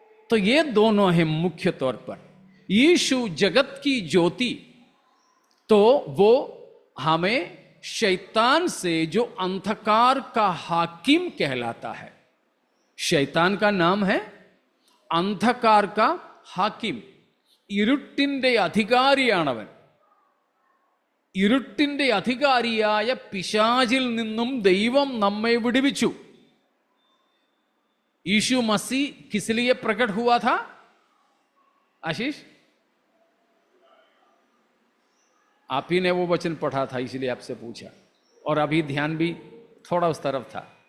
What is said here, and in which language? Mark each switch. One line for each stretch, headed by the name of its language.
Hindi: तो ये दोनों हैं मुख्य तौर पर. यीशु जगत की ज्योति, तो वो हमें शैतान से, जो अंधकार का हाकिम कहलाता है. शैतान का नाम है अंधकार का हाकिम.
Malayalam: ഇരുട്ടിന്റെ അധികാരിയാണവൻ. ഇരുട്ടിന്റെ അധികാരിയായ പിശാചിൽ നിന്നും ദൈവം നമ്മെ വിടുവിച്ചു.
Hindi: यीशु मसीह किस लिए प्रकट हुआ था? आशीष, आप ही ने वो वचन पढ़ा था, इसलिए आपसे पूछा. और अभी ध्यान भी थोड़ा उस तरफ था.